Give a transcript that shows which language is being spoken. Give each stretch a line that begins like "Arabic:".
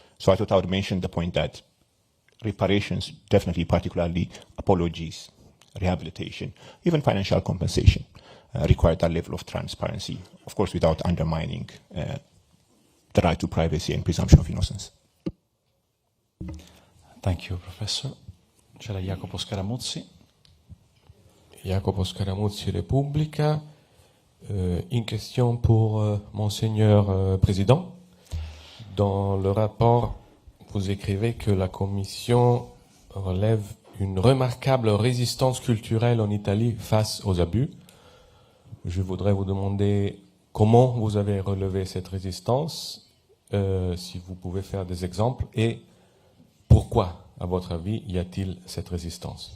English: So I thought I would mention the point that reparations, definitely particularly apologies, rehabilitation, even financial compensation, require that level of transparency, of course without undermining the right to privacy and presumption of innocence. Thank you, Professor.
Italian: C'era Jacopo Scaramuzzi. Jacopo Scaramuzzi, Repubblica.
French: Une question pour Monseigneur Président. Dans le rapport, vous écrivez que la Commission relève une remarquable résistance culturelle en Italie face aux abus. Je voudrais vous demander comment vous avez relevé cette résistance, si vous pouvez faire des exemples, et pourquoi, à votre avis, y a-t-il cette résistance?